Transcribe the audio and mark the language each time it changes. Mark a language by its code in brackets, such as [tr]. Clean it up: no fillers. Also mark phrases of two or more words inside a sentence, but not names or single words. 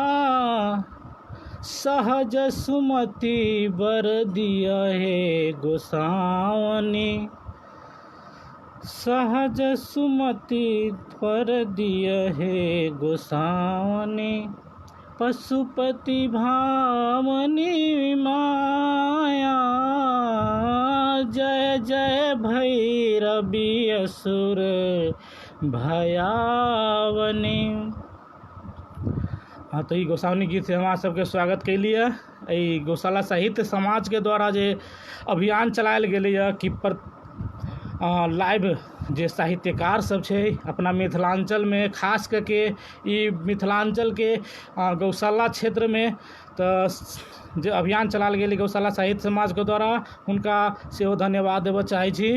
[mai] सहज सुमति बर दिया हे गोसावनी, सहज सुमति बर दिया हे गोसावनी, पशुपति भामनी माया, जय जय भैरवी असुर भयावनी। हाँ, तो ई गोसाउनी गीत से हमारा सबके स्वागत कैलिए। ई गौशाला साहित्य समाज के द्वारा जे अभियान चलायल गेलैए कि लाइव जे साहित्यकार सब छै अपना मिथिलांचल में खास करके ई मिथिलांचल के गौशाला क्षेत्र में तो जे अभियान चलायल गेलै गौशाला साहित्य समाज के द्वारा हुनका सेहो धन्यवाद देबऽ चाहै छी।